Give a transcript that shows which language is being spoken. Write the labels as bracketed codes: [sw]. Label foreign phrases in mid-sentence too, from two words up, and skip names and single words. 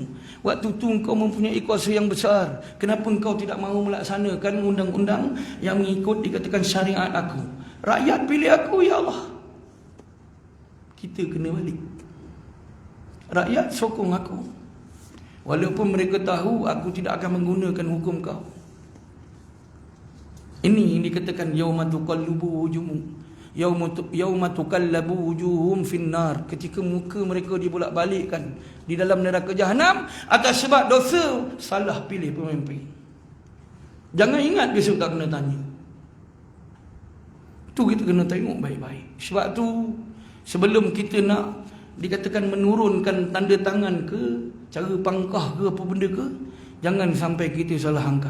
[ms] Waktu tu engkau mempunyai kuasa yang besar. Kenapa engkau tidak mahu melaksanakan undang-undang yang mengikut dikatakan syariat aku? Rakyat pilih aku, ya Allah. Kita kena balik. Rakyat sokong aku. Walaupun mereka tahu aku tidak akan menggunakan hukum kau. Ini yang dikatakan [ar] يوم تقلب وجوههم يوم تقلب وجوههم في النار, [ms] ketika muka mereka dibolak-balikkan di dalam neraka jahanam atas sebab dosa salah pilih pemimpin. Jangan ingat besok tak kena tanya. Tu kita kena tengok baik-baik. Sebab tu sebelum kita nak dikatakan menurunkan tanda tangan ke, cara pangkah ke apa benda ke, jangan sampai kita salah angkat.